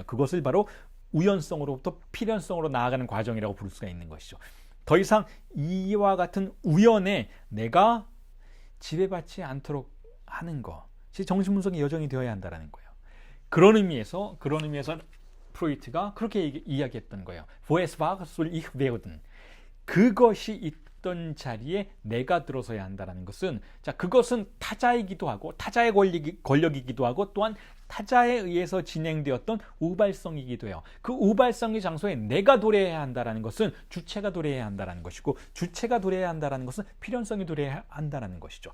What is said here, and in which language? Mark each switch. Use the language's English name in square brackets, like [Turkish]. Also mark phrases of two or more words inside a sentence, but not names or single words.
[Korean] 그것을 바로 우연성으로부터 필연성으로 나아가는 과정이라고 부를 수가 있는 것이죠. 더 이상 이와 같은 우연에 내가 지배받지 않도록 하는 것이 정신분석의 여정이 되어야 한다는 거예요. 그런 의미에서 프로이트가 그렇게 이야기했던 거예요. [German] Wo es war, soll ich werden. [Korean] 그것이 있던 자리에 내가 들어서야 한다는 것은, 자, 그것은 타자이기도 하고 타자의 권력이기도 하고 또한 타자에 의해서 진행되었던 우발성이기도 해요. 그 우발성의 장소에 내가 도래해야 한다는 것은 주체가 도래해야 한다는 것이고, 주체가 도래해야 한다는 것은 필연성이 도래해야 한다는 것이죠.